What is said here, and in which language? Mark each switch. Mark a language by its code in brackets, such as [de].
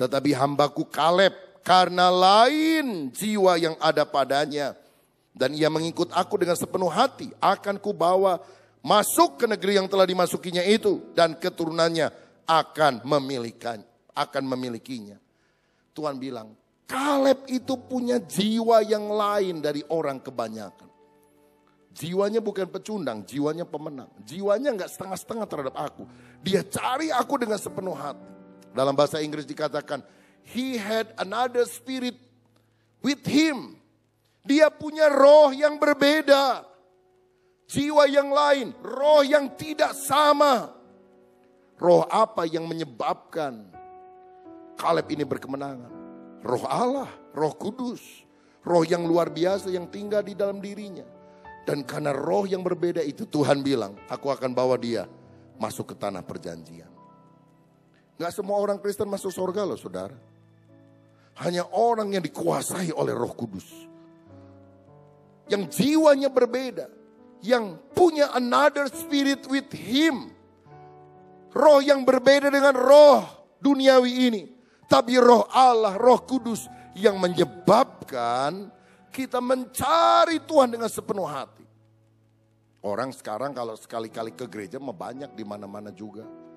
[id] Tetapi hambaku Kaleb, karena lain jiwa yang ada padanya, dan ia mengikut aku dengan sepenuh hati, akan kubawa masuk ke negeri yang telah dimasukinya itu, dan keturunannya akan memilikinya. Tuhan bilang, Kaleb itu punya jiwa yang lain dari orang kebanyakan. Jiwanya bukan pecundang, jiwanya pemenang. Jiwanya gak setengah-setengah terhadap aku. Dia cari aku dengan sepenuh hati. Dalam bahasa Inggris dikatakan, [en] he had another spirit with him. [id] Dia punya roh yang berbeda. Jiwa yang lain, roh yang tidak sama. Roh apa yang menyebabkan Kaleb ini berkemenangan? Roh Allah, Roh Kudus. Roh yang luar biasa yang tinggal di dalam dirinya. Dan karena roh yang berbeda itu, Tuhan bilang, aku akan bawa dia masuk ke tanah perjanjian. Gak semua orang Kristen masuk surga loh saudara. Hanya orang yang dikuasai oleh Roh Kudus. Yang jiwanya berbeda. Yang punya [en] another spirit with him. [id] Roh yang berbeda dengan roh duniawi ini. Tapi roh Allah, Roh Kudus yang menyebabkan kita mencari Tuhan dengan sepenuh hati. Orang sekarang kalau sekali-kali ke gereja mah banyak di mana-mana juga.